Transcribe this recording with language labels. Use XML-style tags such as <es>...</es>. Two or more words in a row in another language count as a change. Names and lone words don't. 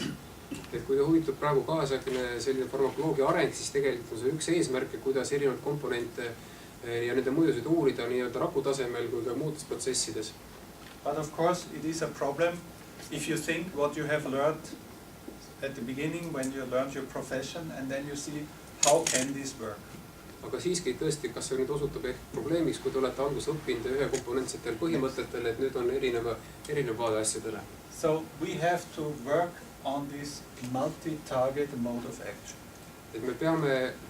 <et>Et kui te huvitub praegu kaasaegne selline farmakoloogia areng, siis tegelikult on see üks eesmärk, kuidas erinevaid komponente ja nende mõjusid uurida nii-öelda raku tasemel kui ka muudes protsessides.</et> <en>But of course it is a problem if you think what you have learned at the beginning when you learned your profession and then you see how can this work.</en> <et>Aga siiski tõesti, kas see nüüd osutab ehk probleemiks, kui te olete alguses õppinud ühe komponentsetel põhimõtetel, et nüüd on erinev vaade asjadele.</et> <en>So we have to work on this multi-target mode of action.</en> <et>Et me peame</et>